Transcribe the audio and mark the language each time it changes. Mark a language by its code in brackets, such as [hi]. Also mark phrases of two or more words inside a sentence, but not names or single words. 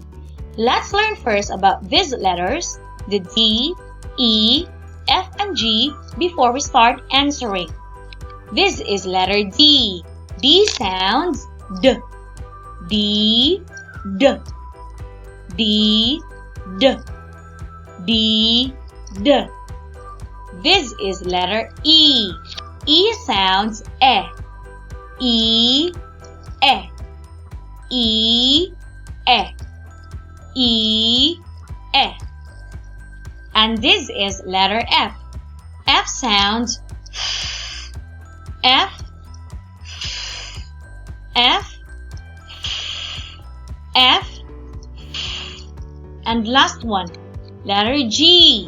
[en] Let's learn first about these letters, the D, E, F, and G, before we start answering. This is letter D. D sounds D. D, D. D, D. D, D. This is letter E. E sounds E. E, E. E, E. E, E. And this is letter F. F sounds F, F, F. And last one, letter G.